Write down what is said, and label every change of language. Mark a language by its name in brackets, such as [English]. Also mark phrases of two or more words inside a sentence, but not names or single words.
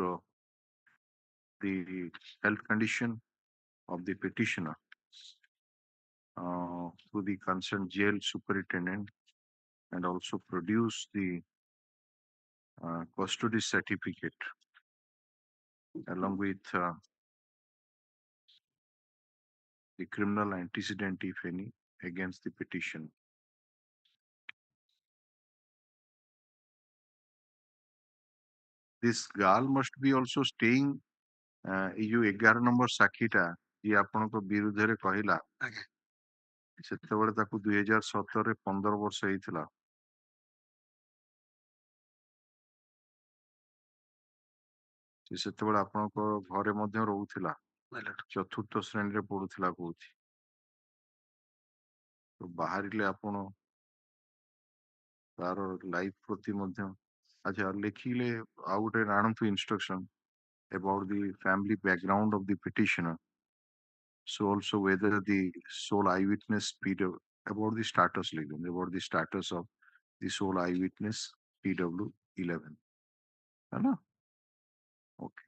[English] the health condition of the petitioner to the concerned jail superintendent and also produce the custody certificate along with the criminal antecedent, if any, against the petition. This girl must be also staying [Odia] ଏଇ ଯୋଉ 11 ନମ୍ବର ସାକ୍ଷୀଟା ଯିଏ ଆପଣଙ୍କ ବିରୁଦ୍ଧରେ କହିଲା ସେତେବେଳେ ତାକୁ 2017ରେ 15 ବର୍ଷ ହେଇଥିଲା। ସେ ସେତେବେଳେ ଆପଣଙ୍କ ଘରେ ମଧ୍ୟ ରହୁଥିଲା, 4ର୍ଥ ଶ୍ରେଣୀରେ ପଢୁଥିଲା କହୁଛି। ବାହାରିଲେ ଆପଣ ତାର ଲାଇଫ ପ୍ରତି ମଧ୍ୟ ଆଚ୍ଛା ଲେଖିଲେ ଆଉ ଗୋଟେ ଆଣନ୍ତୁ [English] instruction about the family background of the petitioner. So also whether the sole eyewitness PW about the status about the status of the sole eyewitness PW11. Hello? Okay.